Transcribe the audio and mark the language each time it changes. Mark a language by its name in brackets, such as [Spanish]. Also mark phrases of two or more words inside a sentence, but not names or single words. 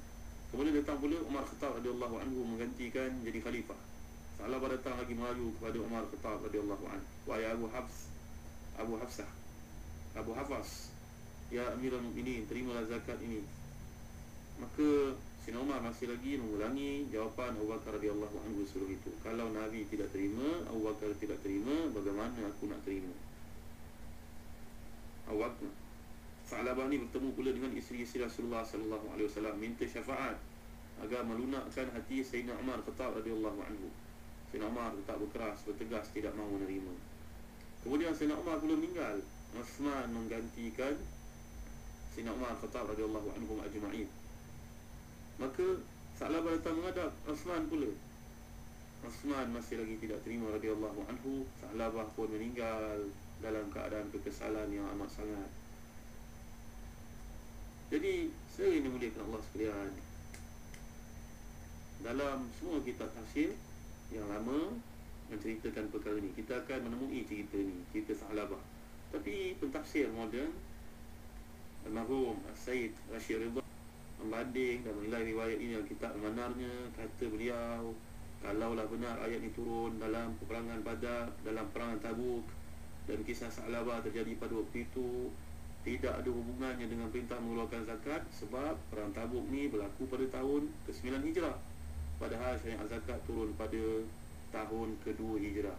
[Malay] Kemudian datang pula Umar Khattab [Arabic] رضي الله عنه [Malay] menggantikan jadi khalifah. Sa'labah datang lagi melayu kepada Umar Khattab [Arabic] رضي الله عنه, [Malay] wahai Abu Hafs, [Arabic] يا أمير المؤمنين, [Malay] terimalah zakat ini. Maka Sayyidina Umar masih lagi mengulangi jawapan Abu Bakar [Arabic] رضي الله عنه [Malay] suruh itu. Kalau Nabi tidak terima, Abu Bakar tidak terima, bagaimana aku nak terima? Sa'labah ni bertemu pula dengan isteri-isteri Rasulullah [Arabic] صلى الله عليه وسلم, [Malay] minta syafaat agar melunakkan hati Sayyidina Umar Khattab [Arabic] رضي الله عنه. [Malay] Sayyidina Umar tetap berkeras, bertegas, tidak mahu menerima. Kemudian Sayyidina Umar pula meninggal. Uthman menggantikan Sayyidina Umar Khattab [Arabic] رضي الله عنه أجمعين. [Malay] Maka Sa'labah datang menghadap Uthman pula. Uthman masih lagi tidak terima [Arabic] رضي الله عنه. [Malay] Sa'labah pun meninggal dalam keadaan kekesalan yang amat sangat. Jadi saya ini muliakan Allah sekalian, dalam semua kitab tafsir yang lama menceritakan perkara ni, kita akan menemui cerita ni, cerita Sa'labah. Tapi pentafsir moden Al-Marhum Sayyid Rashid Ridha membanding dan menilai riwayat ini dalam kitab Al-Manarnya. Kata beliau, kalaulah benar ayat ini turun dalam peperangan Badar, dalam perangan Tabuk, dan kisah Sa'labah terjadi pada waktu itu, tidak ada hubungannya dengan perintah mengeluarkan zakat, sebab perang Tabuk ni berlaku pada tahun ke-9 Hijrah, padahal syariat zakat turun pada tahun ke-2 Hijrah.